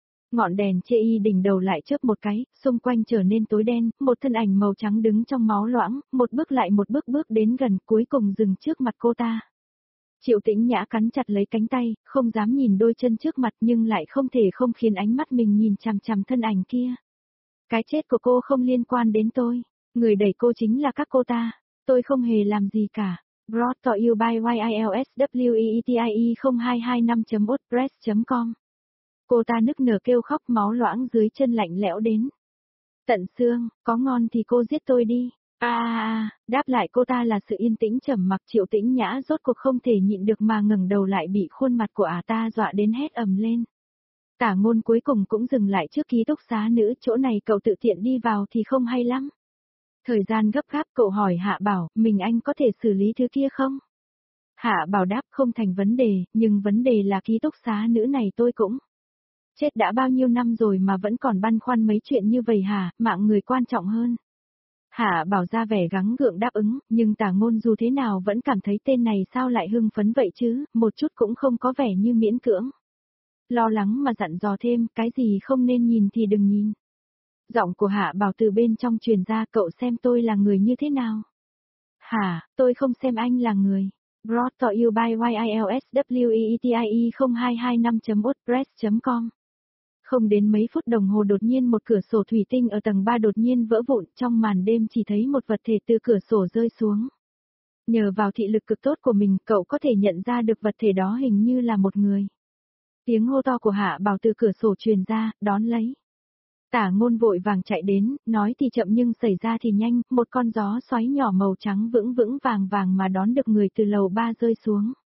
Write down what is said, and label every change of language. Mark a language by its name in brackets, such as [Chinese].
[Vietnamese] Ngọn đèn chê y đỉnh đầu lại chớp một cái, xung quanh trở nên tối đen, một thân ảnh màu trắng đứng trong máu loãng, một bước lại một bước bước đến gần, cuối cùng dừng trước mặt cô ta. Triệu Tĩnh Nhã cắn chặt lấy cánh tay, không dám nhìn đôi chân trước mặt nhưng lại không thể không khiến ánh mắt mình nhìn chằm chằm thân ảnh kia. Cái chết của cô không liên quan đến tôi. Người đẩy cô chính là các cô ta. Tôi không hề làm gì cả. [English] Brought to you by YILSWEETIE0225.wordpress.com. [Vietnamese] Cô ta nức nở kêu khóc, máu loãng dưới chân lạnh lẽo đến tận xương, có ngon thì cô giết tôi đi. Đáp lại cô ta là sự yên tĩnh trầm mặc. Triệu Tĩnh Nhã rốt cuộc không thể nhịn được mà ngẩng đầu lại, bị khuôn mặt của ả ta dọa đến hét ầm lên. Tả Ngôn cuối cùng cũng dừng lại trước ký túc xá nữ, chỗ này cậu tự tiện đi vào thì không hay lắm. Thời gian gấp gáp, cậu hỏi Hạ Bảo, mình anh có thể xử lý thứ kia không? Hạ Bảo đáp, không thành vấn đề, nhưng vấn đề là ký túc xá nữ này tôi cũng chết đã bao nhiêu năm rồi mà vẫn còn băn khoăn mấy chuyện như vậy hả, mạng người quan trọng hơn. Hạ Bảo ra vẻ gắng gượng đáp ứng, nhưng Tả Ngôn dù thế nào vẫn cảm thấy tên này sao lại hưng phấn vậy chứ, một chút cũng không có vẻ như miễn cưỡng. Lo lắng mà dặn dò thêm, cái gì không nên nhìn thì đừng nhìn. Giọng của Hạ Bảo từ bên trong truyền ra, cậu xem tôi là người như thế nào. Hả, tôi không xem anh là người. [English] Brought to you by YILSWEETIE0225.wordpress.com. [Vietnamese] Không đến mấy phút đồng hồ, đột nhiên một cửa sổ thủy tinh ở tầng 3 đột nhiên vỡ vụn, trong màn đêm chỉ thấy một vật thể từ cửa sổ rơi xuống. Nhờ vào thị lực cực tốt của mình, cậu có thể nhận ra được vật thể đó hình như là một người. Tiếng hô to của Hạ Bảo từ cửa sổ truyền ra, đón lấy. Tả Ngôn vội vàng chạy đến, nói thì chậm nhưng xảy ra thì nhanh, một con gió xoáy nhỏ màu trắng vững vững vàng vàng mà đón được người từ lầu 3 rơi xuống.